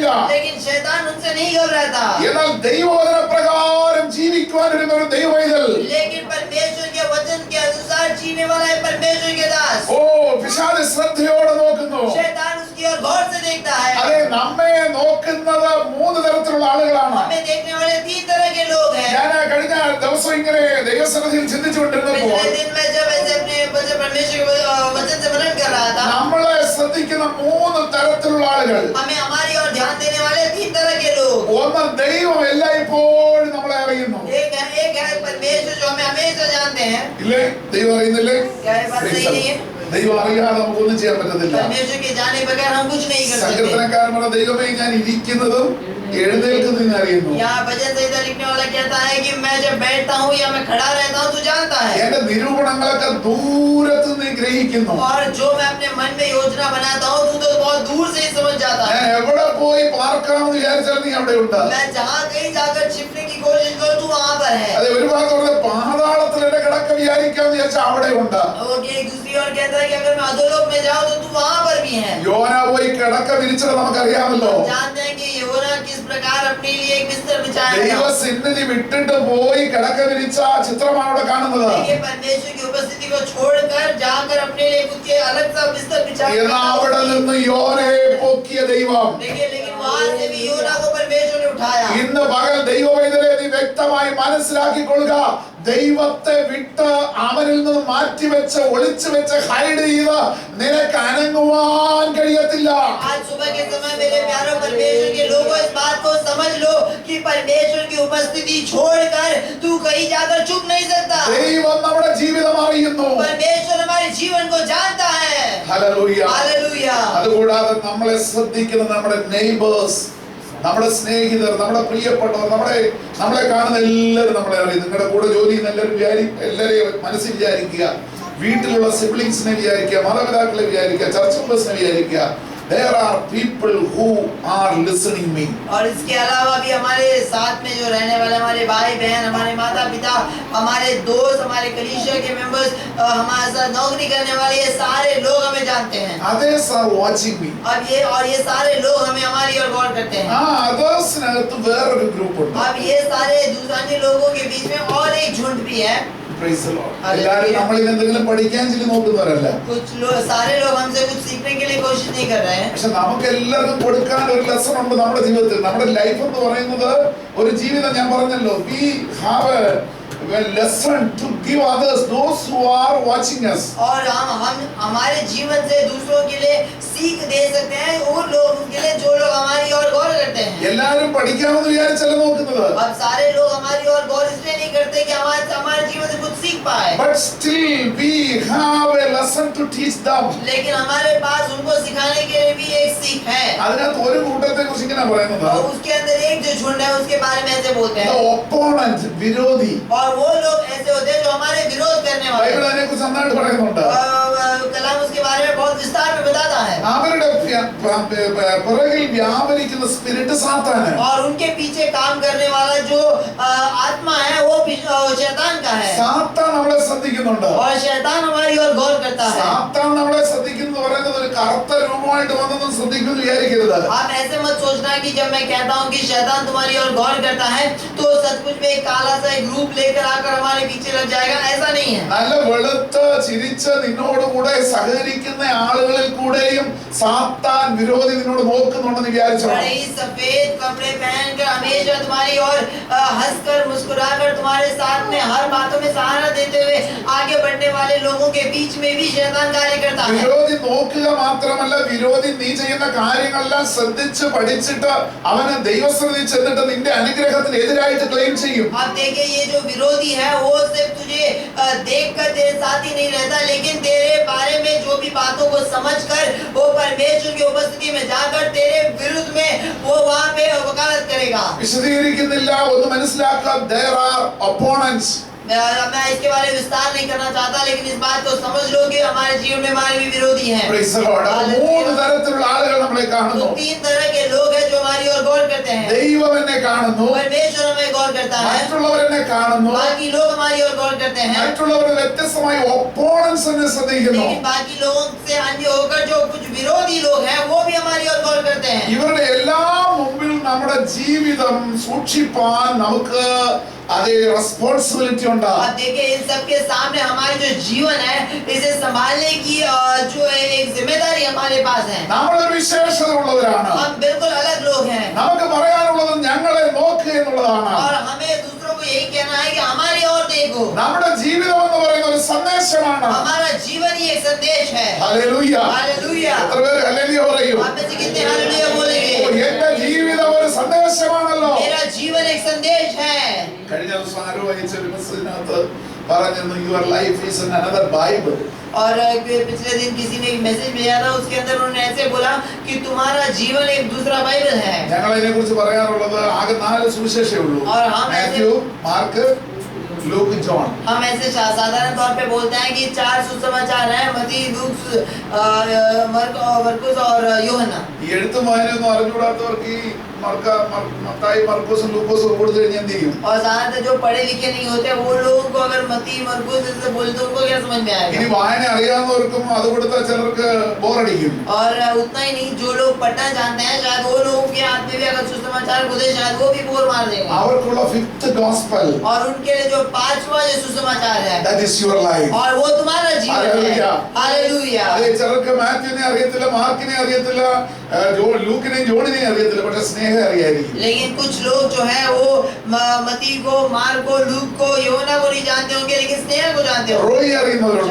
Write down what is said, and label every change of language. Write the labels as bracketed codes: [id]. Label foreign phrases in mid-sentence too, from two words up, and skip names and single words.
[hi] लेकिन शैतान उनसे नहीं घबराता। [ml] എന്നാൽ ദൈവവചന പ്രകാരം ജീവിക്കുവാൻ വരുന്ന ഒരു ദൈവമൈതൽ, [hi] लेकिन परमेश्वर के वचन के अनुसार जीने वाला है परमेश्वर के दास। [ml] ഓ, പിശാച് ശ്രദ്ധയോടെ നോക്കുന്നു. [hi] शैतान उसकी ओर गौर से देखता है। [ml] അതെ, നമ്മെ നോക്കുന്നത് മൂന്ന് തരത്തിലുള്ള ആളുകളാണ്. [hi] हमें देखने वाले 3 तरह के लोग हैं। [ml] ഞാൻ കഴിഞ്ഞ ദിവസം ഇങ്ങനെ ദൈവസന്നിധിയിൽ ചിന്തിച്ചുകൊണ്ടിരുന്നപ്പോൾ [hi] पिछले दिन मैं जब ऐसे अपने परमेश्वर के वचन से मनन कर रहा था, [ml] നമ്മളെ ശ്രദ്ധിക്കുന്ന മൂന്ന് തരത്തിലുള്ള ആളുകൾ. [hi] हमें हमारी ओर ध्यान देने वाले 3 तरह के लोग। [ml] ഒന്ന്, ദൈവം എല്ലായ്പ്പോഴും നമ്മളെ അറിയുന്നു. [hi] एक है परमेश्वर जो हमें हमेशा जानते हैं। [ml] ഇല്ലേ? ദൈവം അറിയുന്നില്ലേ? [hi] क्या ये बात सही नहीं है? [ml] ദൈവം അറിയാതെ നമുക്കൊന്നും ചെയ്യാൻ പറ്റത്തില്ല. [hi] परमेश्वर के जाने बगैर हम कुछ नहीं कर सकते। [ml] സങ്കീർത്തനക്കാരൻ പറഞ്ഞ, ദൈവമേ ഞാൻ ഇരിക്കുന്നതും എഴുന്നേൽക്കുന്നതും ഞാൻ അറിയുന്നു. [hi] यहाँ भजन संहिता लिखने वाला कहता है कि मैं जब बैठता हूँ या मैं खड़ा रहता हूँ तू जानता है, [ml] എന്റെ നിരൂപണങ്ങളൊക്കെ ദൂരത്ത് നീ ഗ്രഹിക്കുന്നു. [hi] और जो मैं अपने मन में योजना बनाता हूँ तू तो बहुत दूर से ही समझ जाता है। [ml] ഞാൻ എവിടെ പോയി പാർക്കാമെന്ന് വിചാരിച്ചാൽ നീ അവിടെ ഉണ്ട്. [hi] मैं जहाँ कहीं जाकर छिपने की कोशिश करूँ तू वहाँ पर है। [ml] അതെ, ഒരു ഭാഗത്ത് പറഞ്ഞ പാതാളത്തിൽ എന്റെ കിടക്ക വിചാരിക്കാമെന്ന് വിചാരിച്ചാൽ അവിടെ ഉണ്ട്. [hi] और एक दूसरी ओर कहता है कि अगर मैं अधोलोक में जाऊँ तो तू वहाँ पर भी है। [ml] യോന പോയി കിടക്ക വിരിച്ചത് നമുക്കറിയാമല്ലോ. [hi] जानते हैं कि योना किस प्रकार अपने लिए एक बिस्तर बिछाया था। [ml] ദൈവസന്നിധി വിട്ടിട്ട് പോയി കിടക്ക വിരിച്ച ചിത്രമാണ് അവിടെ കാണുന്നത്. [hi] देखिए परमेश्वर की उपस्थिति को छोड़कर जाकर अपने लिए खुद के अलग सा बिस्तर बिछाया। [ml] എന്നാൽ അവിടെ നിന്ന് യോനയെ പൊക്കിയ ദൈവം [hi] देखिए लेकिन वहाँ से भी योना को परमेश्वर ने उठाया। [ml] ഇന്ന് പകൽ ദൈവവേദനയെ നീ വ്യക്തമായി മനസ്സിലാക്കിക്കൊള്ളുക. ദൈവത്തെ വിട്ട് അവരിൽ നിന്ന് മാറ്റിവെച്ച് ഒളിച്ചു വെച്ച് ഹൈഡ് ചെയ്ത് നിനക്ക് അനങ്ങുവാൻ കഴിയത്തില്ല. [hi] आज सुबह के समय मेरे प्यारे परमेश्वर के लोगों इस बात को समझ लो कि परमेश्वर की उपस्थिति छोड़कर तू कहीं जाकर चुप नहीं सकता। [ml] ദൈവം നമ്മുടെ ജീവിതം അറിയുന്നു. [hi] परमेश्वर हमारे जीवन को जानता है। [ml] ഹല്ലേലൂയ. [hi] हालेलुया। [ml] അതുകൂടാതെ നമ്മളെ ശ്രദ്ധിക്കുന്ന നമ്മുടെ നെയ്ബേഴ്സ്, നമ്മുടെ സ്നേഹിതർ, നമ്മുടെ പ്രിയപ്പെട്ടവർ, നമ്മളെ കാണുന്ന എല്ലാവരും നമ്മളെ അറിയും. നിങ്ങളുടെ കൂടെ ജോലി ചെയ്യുന്ന എല്ലാവരെയും മനസ്സിൽ വിചാരിക്കുക. വീട്ടിലുള്ള സിബ്ലിങ്സിനെ വിചാരിക്കുക, മാതാപിതാക്കളെ വിചാരിക്കുക, [en] church members [ml] വിചാരിക്കുക. [en] There are people who are listening me. [hi] और इसके अलावा भी हमारे साथ में जो रहने वाले हमारे भाई बहन, हमारे माता पिता, हमारे दोस्त, हमारे कलीसिया के मेंबर्स, हमारे साथ नौकरी करने वाले, ये सारे लोग हमें जानते हैं। [en] Others are watching me. [hi] अब ये सारे लोग हमें हमारी ओर गौर करते हैं। [ml] othersനകത്ത് വേറൊരു ഗ്രൂപ്പ് ഉണ്ട്. [hi] अब ये सारे दूसरे लोगों के बीच में और एक झुंड भी है। [en] Praise the Lord. [ml] എല്ലാവരും നമ്മളിൽ എന്തെങ്കിലും പഠിക്കാൻ ചില നോക്കുന്നവരല്ല. [hi] कुछ लोग, सारे लोग हमसे कुछ सीखने के लिए कोशिश नहीं कर रहे हैं। [ml] പക്ഷെ നമുക്ക് എല്ലാവർക്കും കൊടുക്കാൻ ഒരു ലെസൺ ഉണ്ട് നമ്മുടെ ജീവിതത്തിൽ. നമ്മുടെ ലൈഫ് എന്ന് പറയുന്നത് ഒരു ജീവിതം. ഞാൻ പറഞ്ഞല്ലോ, [en] we have a lesson to give others, those who are watching us. [hi] और हम हमारे जीवन से दूसरों के लिए सीख दे सकते हैं उन लोगों के लिए जो लोग हमारी ओर गौर करते हैं। [ml] എല്ലാവരും പഠിക്കാമെന്ന് വിചാരിച്ചല്ല നോക്കുന്നത്. [hi] अब सारे लोग हमारी ओर गौर इसलिए नहीं करते कि हमारे जीवन से कुछ सीख पाए, [en] But still we have a lesson to teach them. [hi] लेकिन हमारे पास उनको सिखाने के लिए भी एक सीख है। [ml] അതിനകത്ത് ഒരു കൂട്ടത്തെ കുറിച്ച് ഇങ്ങനെ പറയുന്നത്, [hi] और उसके अंदर एक जो झुंड है उसके बारे में ऐसे बोलते [en] the [hi] हैं। [ml] opponent, വിരോധി. [hi] और वो लोग ऐसे होते हैं जो हमारे विरोध करने वाले [ml] ബൈബിൾ അതിനെ കുറിച്ച് നന്നായിട്ട് പറയുന്നുണ്ട്. [hi] कलाम उसके बारे में बहुत विस्तार में बताता है। [ml] അവരുടെ പുറകിൽ വ്യാപരിക്കുന്ന സ്പിരിറ്റ് സാത്താനാണ്. [hi] और उनके पीछे काम करने वाला जो आत्मा है वो शैतान का है। [ml] സാത്താൻ നമ്മളെ ശ്രദ്ധിക്കുന്നുണ്ട്. [hi] और शैतान हमारी ओर गौर करता है। [ml] സാത്താൻ നമ്മളെ ശ്രദ്ധിക്കുന്നു പറയുന്നത് ഒരു കറുത്ത രൂപമായിട്ട് വന്നൊന്നും ശ്രദ്ധിക്കുന്നു വിചാരിക്കരുത്. [hi] आप ऐसे मत सोचना कि जब मैं कहता हूँ कि शैतान तुम्हारी ओर गौर करता है तो सचमुच में एक काला सा एक रूप लेकर आकर हमारे पीछे लग जाएगा, ऐसा नहीं है। [ml] നല്ല വെളുത്ത് ചിരിച്ച് നിന്നോടുകൂടെ സഹകരിക്കുന്ന ആളുകളിൽ കൂടെയും സാത്താൻ വിരോധി നിന്നോട് നോക്കുന്നുണ്ടെന്ന് വിചാരിച്ചോ. [hi] बड़े ही सफेद कपड़े पहनकर हमेशा तुम्हारी ओर हंसकर मुस्कुराकर तुम्हारे साथ में हर बातों में सहारा देते हुए आगे बढ़ने वाले लोगों के बीच में भी शैतान कार्य करता है। [ml] വിരോധി നോക്കുക മാത്രമല്ല, വിരോധി നീ ചെയ്യുന്ന കാര്യങ്ങളെല്ലാം ശ്രദ്ധിച്ച് പഠിച്ചിട്ട് അവന് ദൈവസന്നിധി ചെന്നിട്ട് നിന്റെ അനുഗ്രഹത്തിന് എതിരായിട്ട് ക്ലെയിം ചെയ്യും. [hi] आप देखिए, ये जो विरोधी है वो सिर्फ तुझे देखकर तेरे साथ ही नहीं रहता, लेकिन तेरे बारे में जो भी बातों को समझकर वो परमेश्वर की उपस्थिति में जाकर तेरे विरुद्ध में वो वहां पे वकालत करेगा। [ml] വിശദീകരിക്കുന്നില്ല, ഒന്ന് മനസ്സിലാക്കുക. [en] There are opponents. [hi] मैं इसके बारे में विस्तार नहीं करना चाहता, लेकिन इस बात को समझ लो कि हमारे जीवन में हमारे भी विरोधी हैं। [en] Praise the Lord. [ml] മൂന്ന് തരത്തിലുള്ള ആളുകൾ നമ്മളെ [hi] तो [ml] കാണുന്നു. [hi] 3 तरह के लोग हैं जो हमारी ओर गौर करते हैं। [ml] ദൈവം എന്നെ കാണുന്നു, [hi] परमेश्वर हमें गौर करता है, [ml] മറ്റുള്ളവർ എന്നെ കാണുന്നു, [hi] बाकी लोग हमारी ओर गौर करते हैं। [ml] മറ്റുള്ളവർ വ്യത്യസ്തമായി opponents എന്നെ ശ്രദ്ധിക്കുന്നു. [hi] लेकिन बाकी लोगों से अन्य होकर जो कुछ विरोधी लोग हैं वो भी हमारी ओर गौर करते हैं। [ml] ഇവരുടെ എല്ലാ മുമ്പിൽ നമ്മുടെ ജീവിതം സൂക്ഷിപ്പാൻ നമുക്ക് അതേ റെസ്പോൺസിബിലിറ്റി ഉണ്ട്. [hi] अब देखिए, इन सब के सामने हमारे जो जीवन है इसे संभालने की जो एक जिम्मेदारी हमारे पास है। [ml] നമ്മളൊരു വിശേഷത ഉള്ളവരാണ്. [hi] हम बिल्कुल अलग लोग हैं [ml] നമുക്ക് പറയാനുള്ളത് ഞങ്ങളെ നോക്കുക എന്നുള്ളതാണ്. [hi] और हमें दूसरों को यही कहना है कि हमारी ओर देखो। [ml] നമ്മുടെ ജീവിതം എന്ന് പറയുന്ന ഒരു സന്ദേശമാണ്. [hi] हमारा जीवन ही एक संदेश है। [ml] ഹല്ലേലൂയ. [hi] हालेलुया। [ml] എത്ര പേര് ഹല്ലേലൂയ പറയൂ? [hi] आप में से कितने हालेलुया बोलेंगे? [ml] എന്റെ ജീവിതം ഒരു സന്ദേശമാണല്ലോ. [hi] मेरा जीवन एक संदेश है। [ml] കഴിഞ്ഞ ദിവസം ആരോ അയച്ച ഒരു മെസ്സേജിനകത്ത് പറഞ്ഞിരുന്നു, [en] your life is another Bible. [hi] और पिछले दिन किसी ने एक मैसेज भेजा था, उसके अंदर उन्होंने ऐसे बोला कि तुम्हारा जीवन एक दूसरा बाइबल है। [ml] ഞങ്ങൾ അതിനെ കുറിച്ച് പറയാറുള്ളത് ആകെ 4 സുവിശേഷമേ ഉള്ളൂ. [hi] और हम [ml] മാത്യു, മാർക്ക്, [hi] लूक, जॉन. हम ऐसे साधारण तौर पे बोलते हैं कि 4 सुसमाचार हैं, मत्ती, लूक, मरकुस और यूहन्ना। [ml] ഈ എഴുത്തും വായനയൊന്നും അറിഞ്ഞുകൂടാത്തവർക്ക് ഈ മത്തായി, മർക്കോസും ലൂക്കോസും കൊടുത്തു കഴിഞ്ഞാൽ എന്ത് ചെയ്യും? [hi] और ज्यादातर जो पढ़े लिखे नहीं होते वो लोगों को अगर मत्ती, मरकुस ऐसे बोले तो उनको क्या समझ में [ml] ഇനി [hi] आएगा? [ml] വായന അറിയാവുന്നവർക്കും അത് കൊടുത്താൽ ചിലർക്ക് ബോറടിക്കും. [hi] और उतना ही नहीं, जो लोग पढ़ना जानते हैं शायद वो लोगों के हाथ में भी अगर सुसमाचार को दे शायद वो भी बोर मार देंगे। [ml] അവർക്കുള്ള [en] fifth gospel, [hi] और उनके लिए जो 5वां जो सुसमाचार है [en] that is your life. [hi] और वो तुम्हारा जीवन है। हालेलुया। हालेलुया। [ml] അതെ, ചിലർക്ക് മാത്യുവിനെ അറിയത്തില്ല, മാർക്കിനെ അറിയത്തില്ല, ലൂക്കിനെയും ജോണിനെയും അറിയത്തില്ല, പക്ഷെ സ്നേഹം അറിയായിരിക്കും. [hi] लेकिन कुछ लोग जो है वो मती को, मार्क को, लूक को, योना को नहीं जानते होंगे, लेकिन स्नेह को जानते होंगे। [ml] റോയി അറിയുന്നവരുണ്ട്.